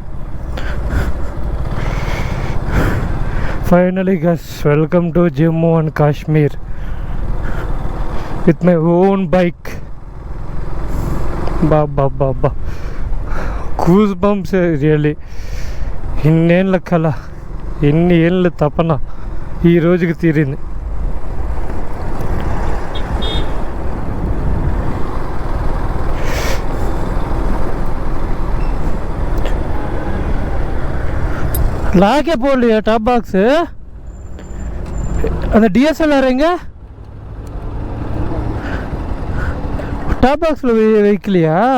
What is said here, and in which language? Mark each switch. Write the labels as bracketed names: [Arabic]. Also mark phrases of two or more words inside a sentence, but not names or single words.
[English] Finally guys welcome to Jammu and Kashmir with my own bike. Baba goosebumps really. [Telugu] ఇన్నేళ్ళ కళ, ఎన్ని ఏళ్ళ తపన ఈ రోజుకి తీరింది. [Tamil] லாக்கே போடலையா [English] top box? [Tamil] அந்த டிஎஸ்எல்ஆர் எங்க? [English] top box-il [Tamil] வைக்கலையா?